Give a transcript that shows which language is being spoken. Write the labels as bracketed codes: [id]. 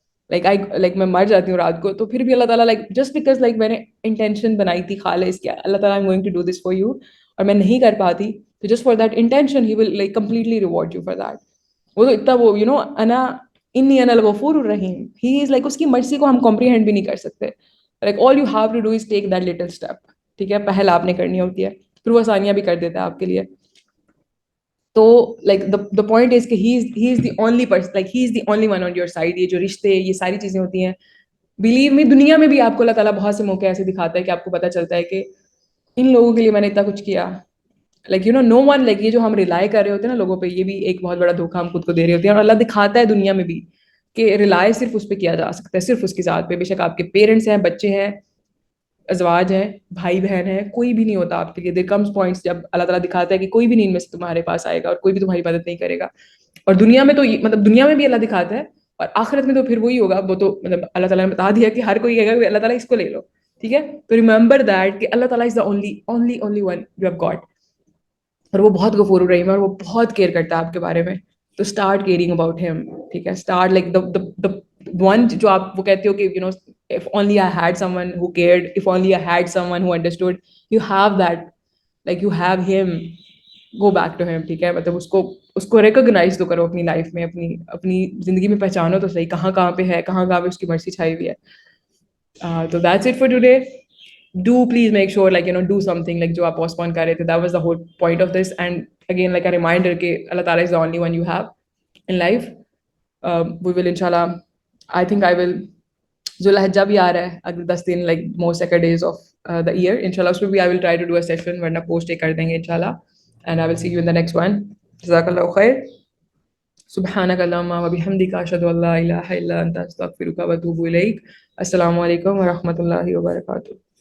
[ur] Like میں مر جاتی ہوں رات کو, تو پھر بھی اللہ تعالیٰ لائک جسٹ بیکاز لائک میں نے انٹینشن بنائی تھی خالص کیا, اللہ تعالیٰ [en] I am going to do this for you, [ur] اور میں نہیں کر پاتی, تو [en] Just for that intention he will like completely reward you for that. [ur] وہ تو اتنا وہ انا انی انا الغفور الرحیم, ہی از لائک, اس کی مرضی کو ہم کمپریہینڈ بھی نہیں کر سکتے. [en] like all you have to do is take that little step, [ur] ٹھیک ہے, پہل آپ نے کرنی ہوتی ہے, پھر وہ آسانیاں بھی کر دیتا ہے آپ کے لیے. [en] تو like the point is کہ he is the only person, like he is the only one on your side. [ur] یہ جو رشتے, یہ ساری چیزیں ہوتی ہیں, بلیو می, دنیا میں بھی آپ کو اللہ تعالیٰ بہت سے موقع ایسے دکھاتا ہے کہ آپ کو پتہ چلتا ہے کہ ان لوگوں کے لیے میں نے اتنا کچھ کیا, لائک نو ون, لائک یہ جو ہم ریلائی کر رہے ہوتے ہیں نا لوگوں پہ, یہ بھی ایک بہت بڑا دھوکہ ہم خود کو دے رہے ہوتے ہیں. اور اللہ دکھاتا ہے دنیا میں بھی کہ ریلائی صرف اس پہ کیا جا سکتا ہے, صرف اس کی ذات پہ. بے شک آپ کے پیرنٹس ہیں, بچے ہیں, ازواج ہیں, بھائی بہن ہیں, کوئی بھی نہیں ہوتا آپ کے لیے. دیر کمز پوائنٹس جب اللہ تعالیٰ دکھاتا ہے کہ کوئی بھی نہیں ان میں سے تمہارے پاس آئے گا, اور کوئی بھی تمہاری مدد نہیں کرے گا. اور دنیا میں تو مطلب دنیا میں بھی اللہ دکھاتا ہے, اور آخرت میں تو پھر وہی ہوگا. وہ تو مطلب اللہ تعالیٰ نے بتا دیا کہ ہر کوئی کہے گا کہ اللہ تعالیٰ اس کو لے لو, ٹھیک ہے. تو [en] remember that [ur] کہ اللہ تعالیٰ [en] is the only one you have got, [ur] اور وہ بہت غفور الرحیم ہے, اور وہ بہت کیئر کرتا ہے آپ کے بارے میں. [en] تو start caring about ہم, [ur] ٹھیک ہے. [en] start like the one [ur] جو آپ وہ کہتے ہو کہ [en] if only I had someone who cared, if only I had someone who understood, you have that, like you have him, go back to him, [ur] ٹھیک ہے. مطلب اس کو ریکگنائز تو کرو اپنی لائف میں, اپنی زندگی میں پہچانو تو صحیح کہاں پہ ہے, کہاں پہ اس کی مرضی چھائی ہوئی ہے. تو [en] That's it for today. do please make sure, like, do something, like [ur] jo aap postpone kar rahe the. [en] That was the whole point of this. And again, like a reminder ke Allah Ta'ala is the only one you have in life. We will inshallah, I think I will, [ur] Zulhijjah bhi aa raha hai agar 10 din, [en] like most sacred days of the year, inshallah [ur] usme bhi [en] I will try to do a session, [ur] warna post kar denge [en] inshallah. And I will see you in the next one. [ar] Jazakallahu khair. سبحانك اللهم وبحمدك أشهد أن لا إله إلا أنت أستغفرك وأتوب إليك. السلام عليكم ورحمة الله وبركاته.